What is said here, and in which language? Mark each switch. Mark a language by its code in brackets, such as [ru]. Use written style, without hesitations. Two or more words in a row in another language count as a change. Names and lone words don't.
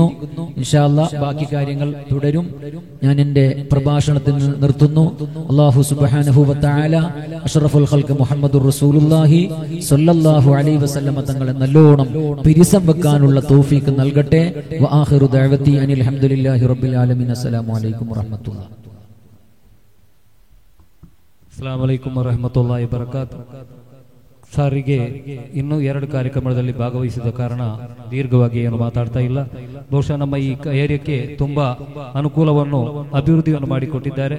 [ar] إن شاء الله [ml] ബാക്കി കാര്യങ്ങൾ തുടരും. ഞാൻ എൻ്റെ പ്രഭാഷണത്തിന് നിർത്തുന്നു. [ar] الله سبحانه وتعالى أشرف الخلق محمد رسول الله صلى الله عليه وسلم [ml] തങ്ങളെ നല്ലോണം പിരിസം വെക്കാനുള്ള തൗഫീഖ് നൽകട്ടെ. [ar] وآخر دعوانا أن الحمد لله رب العالمين. السلام عليكم ورحمة الله. السلام عليكم ورحمة الله وبركاته. [kn] ಸಾರಿಗೆ ಇನ್ನೂ 2 ಕಾರ್ಯಕ್ರಮದಲ್ಲಿ ಭಾಗವಹಿಸಿದ ಕಾರಣ ದೀರ್ಘವಾಗಿ ಏನು ಮಾತಾಡ್ತಾ ಇಲ್ಲ. ಬಹುಶಃ ನಮ್ಮ ಈ ಏರಿಯಾಕ್ಕೆ ತುಂಬಾ ಅನುಕೂಲವನ್ನು ಅಭಿವೃದ್ಧಿಯನ್ನು ಮಾಡಿಕೊಟ್ಟಿದ್ದಾರೆ.